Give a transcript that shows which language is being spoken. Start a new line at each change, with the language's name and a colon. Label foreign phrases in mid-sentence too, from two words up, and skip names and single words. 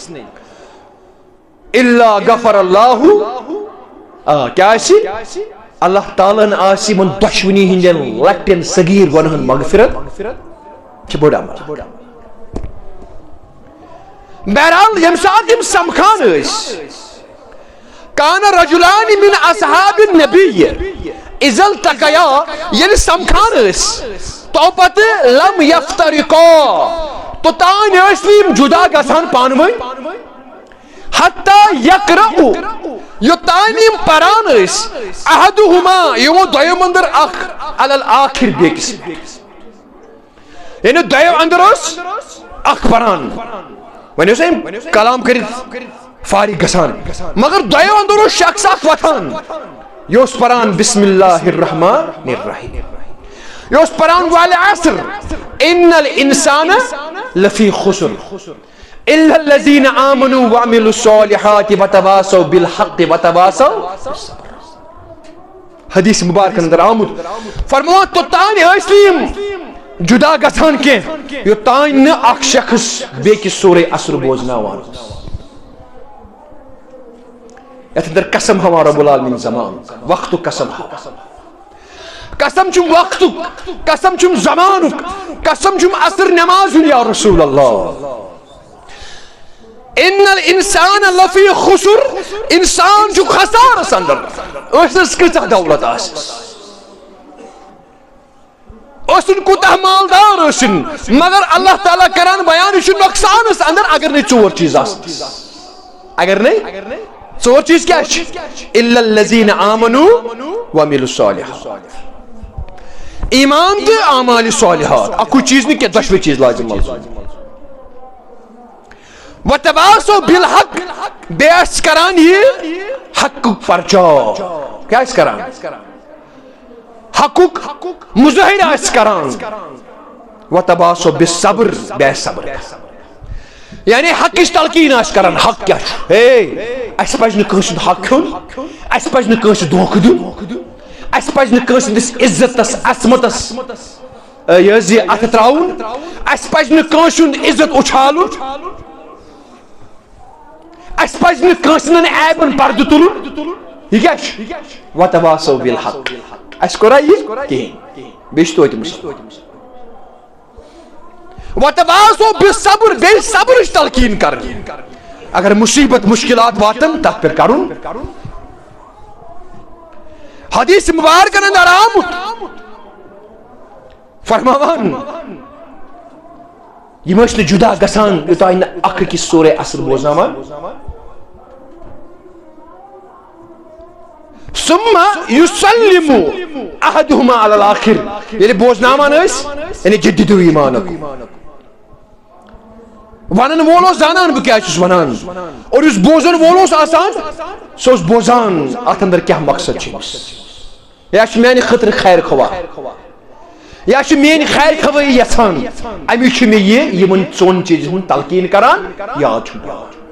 Arabic: الا غفر اللہ, کیٛاہ آسہِ اللہ تعالیٰ ہن آسہِ یِمن دۄشوٕنی ہٕنٛدٮ۪ن لۄکٹٮ۪ن صغیٖر گۄنہن مغفرت چھِ بٔڑ عمل.
Kashmiri: بہرحال ییٚمہِ ساتہٕ یِم سمکھان ٲسۍ,
Arabic: کان رجلان من اصحاب النبی اذا التقیا
Kashmiri: ییٚلہِ سمکھان ٲسۍ تو پتہٕ
Arabic: لم یفترقا
Kashmiri: توٚتانۍ ٲسۍ نہٕ یِم جُدا گژھان پانہٕ ؤنۍ,
Arabic: حتی یقرأ
Kashmiri: یوٚتانۍ یِم پران ٲسۍ احدہما یِمو دۄیو انٛدر اکھ
Arabic: علی الآخر
Kashmiri: بیٚکِس, یعنی دۄیو انٛدر اوس اکھ پران, وۄنۍ اوس أمۍ کلام کٔرِتھ فارغ گژھان, مگر دۄیو انٛدر اوس شخص اکھ وۄتھان, یہِ اوس پران
Arabic: بسم اللہ الرحمن الرحیم,
Kashmiri: یہِ اوس پران
Arabic: والعصر ان الانسان لفی خسر الا الذین آمنوا وعملوا الصالحات وتواصوا بالحق وتواصوا بالصبر.
Kashmiri: حدیث مبارک اندر آمُت. فرموان توٚتانۍ ٲسۍ نہٕ یِم جُدا گژھان کینٛہہ یوٚتانۍ نہٕ اکھ شخص بیٚکِس سورہ عصر بوزناوان اوس. یتھ اندر قسم ہوا
Arabic: رب العالمین
Kashmiri: زمان وقتُک قسم ہوا, قسم چھُم وقتُک, قسم چھُم زمانُک, قسم چھُم عصر نماز ہُنٛد
Arabic: یا رسول اللہ. ان الانسان لفی خسر,
Kashmiri: انسان چھُ خسارس اندر, ٲسِس کۭژاہ دولت آسٮ۪س, ٲسِن کوٗتاہ مالدار ٲسِن, مگر اللہ تعالیٰ کران بیان یہِ چھُ نۄقصانس اندر اگر نَے ژور چیٖز آسن. اگر نَے ژور چیٖز کیٛاہ چھِ؟
Arabic: الا الذین آمنوا وعملوا الصالحات,
Kashmiri: ایمان تہٕ اعمالِ صالحات, اکُے چیٖز نہٕ کینٛہہ دۄشوے چیٖز لازم آسن.
Arabic: وتواصوا بالحق,
Kashmiri: بیٚیہِ آسہِ کران یہِ حقُک پرچار, کیٛاہ آسہِ کران حقُک مظٲہرٕ آسہِ کران.
Arabic: وتواصوا بالصبر,
Kashmiri: بیٚیہِ آسہِ صبر کران, یعنی حقٕچ تلقیٖن آسہِ کران. حق کیٛاہ چھُ؟ ہے اَسہِ پزِ نہٕ کٲنٛسہِ ہُنٛد حق کھیوٚن, اَسہِ پزِ نہٕ کٲنٛسہِ دھوکہٕ دیُن, اَسہِ پزِ نہٕ کٲنٛسہِ ہٕنٛدِس عزتس عصمتس یہِ حظ یہِ اَتھٕ تراوُن, اَسہِ پزِ نہٕ کٲنٛسہِ ہُنٛد عزت اُچھالُن, اَسہِ پزِ نہٕ کٲنٛسہِ ہٕنٛدٮ۪ن عیبن پردٕ تُلُن. یہِ کیٛاہ چھُ؟
Arabic: وتواصوا بالحق.
Kashmiri: اَسہِ کوٚرا یہِ کِہیٖنۍ, بیٚیہِ چھُ توتہِ مُصیبت.
Arabic: وتواصوا بالصبر,
Kashmiri: بیٚیہِ صبرٕچ تلقیٖن کرٕنۍ. اگر مُصیبت مُشکِلات واتن تتھ پٮ۪ٹھ کرُن. حدیث مبارکن اندر آمُت فرماوان یِم ٲسۍ نہٕ جُدا گژھان یوٚتانۍ نہٕ اکھ أکِس سورہ عصر بوزناوان.
Arabic: ثم یُسلِمُ احدہما علی الآخر,
Kashmiri: ییٚلہِ بوزناوان ٲسۍ یعنی جدیدو ایمانُک, ونن وول اوس زانان بہٕ کیٛاہ چھُس ونان, اور یُس بوزن وول اوس آسان سُہ اوس بوزان اتھ اندر کیٛاہ مقصد چھُ أمِس, یا چھُ میانہِ خٲطرٕ خیر خواہ, یا چھُ میٲنۍ خیر خوٲیی یژھان, امی چھُ مےٚ یہِ یِمن ژۄن چیٖزن ہُنٛد تلقیٖن کران, یاد چھُم پیٚوان.